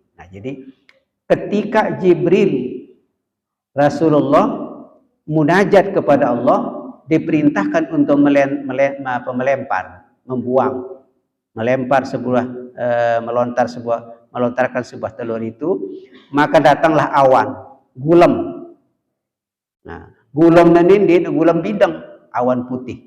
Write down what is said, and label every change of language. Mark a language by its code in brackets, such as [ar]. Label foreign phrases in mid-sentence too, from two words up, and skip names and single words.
[id] Nah, jadi ketika Jibril Rasulullah munajat kepada Allah, diperintahkan untuk melempar, membuang, melontarkan sebuah telur itu, maka datanglah awan, gulem. Nah, gulem ini gulem bidang, awan putih.